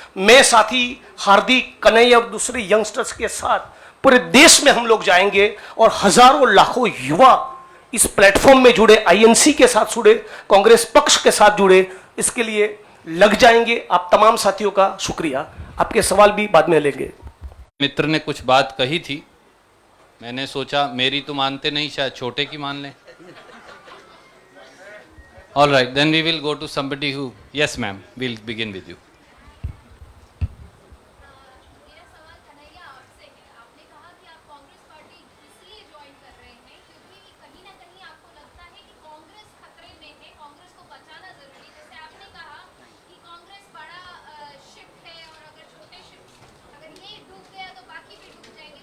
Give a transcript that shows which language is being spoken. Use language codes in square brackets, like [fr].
[hi] मैं साथी हार्दिक, कन्हैया और दूसरे यंगस्टर्स के साथ पूरे देश में हम लोग जाएंगे और हजारों लाखों युवा इस प्लेटफॉर्म में जुड़े, आईएनसी के साथ जुड़े, कांग्रेस पक्ष के साथ जुड़े, इसके लिए लग जाएंगे। आप तमाम साथियों का शुक्रिया। आपके सवाल भी बाद में लेंगे। मित्र ने कुछ बात कही थी, मैंने सोचा मेरी तो मानते नहीं, शायद छोटे की मान लें। [en] All right, then we will go to somebody who, yes ma'am, we'll begin with you. [hi] मेरा सवाल कन्हैया आपसे है। आपने कहा कि आप कांग्रेस पार्टी इसलिए ज्वाइन कर रहे हैं क्योंकि कहीं ना कहीं आपको लगता है कि कांग्रेस खतरे में है, कांग्रेस को बचाना जरूरी है। जैसे आपने कहा कि कांग्रेस बड़ा शिप है और अगर छोटे शिप अगर ये डूब गया तो बाकी भी डूब जाएंगे।